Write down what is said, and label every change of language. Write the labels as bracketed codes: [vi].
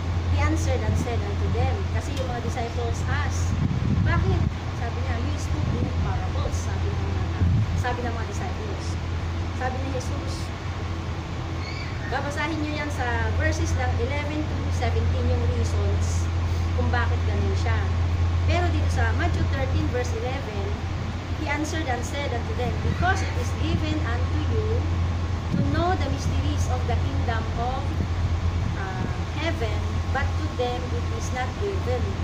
[en] He answered and said unto them, [tl] kasi yung mga [en] disciples asked, [tl] bakit? Sabi niya, [en] you spoke in parables, [tl] sabi ng mga [en] disciples. [tl] Sabi ni Jesus, babasahin niyo yan sa verses ng 11 to 17 yung reasons kung bakit ganun siya. Pero dito sa [en] Matthew 13 verse 11, He answered and said unto them, because it is given unto you to know the mysteries of the kingdom of heaven, but to them it is not given.